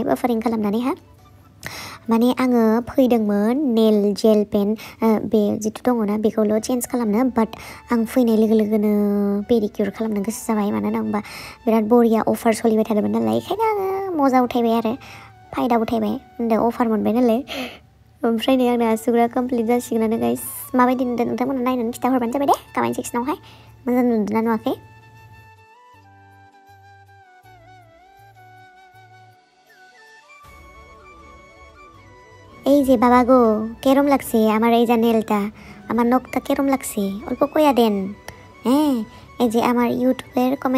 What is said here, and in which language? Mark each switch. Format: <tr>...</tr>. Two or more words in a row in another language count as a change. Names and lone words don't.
<brx>बाफारिं खालामनानै माने आङो फैदोंमोन नेल जेल पेन बे जिथु दङना बेखौल' चेन्ज खालामनो बाट आं फैनाय लोगो लोगोनो पेडिकिउर खालामनो गोसो जाबाय मानो होनबा बिराद बरिया अफार सोलिबाय थादोंमोन नालाय बेखायनो आङो मजा उठायबाय आरो फायदा उठायबाय अफार मोनबाय नालाय ओमफ्राय नै आंना आसुगुरा कमप्लिट जासिगोनानो गाइस माबायदि नुदों नोंथांमोना नायनानै खिथाहरबानो जाबाय दे कमेन्ट सेक्सनावहाय मोजां नुदोंना नुवाखै</brx> <bn>এই যে বাবা গো কেরম লাগছে আমার এই যে নেলটা আমার নখটা কেরম লাগছে অল্প কইয়া দেন এই যে আমার ইউটিউবের কমেন্ট</bn>